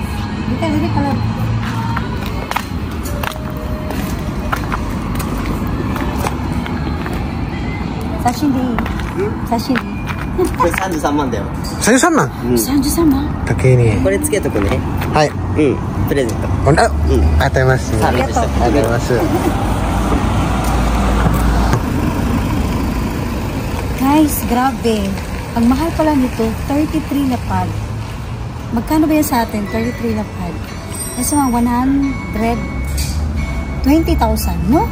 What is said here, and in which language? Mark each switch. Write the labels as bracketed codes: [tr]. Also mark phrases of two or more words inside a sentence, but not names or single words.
[tl] Dito pala. Sashimi. Sashimi. [ja] これ33万だよ。 33万 33万高いね。これつけとくね。はい。うん。プレゼント。あ、ありがとうございます。サービスしてありがとうございます。 [tl] Guys, grabe. Ang mahal pala nito, 33 na pad. Magkano ba yan sa atin? 33 na pad. Nasa mga 120,000, no?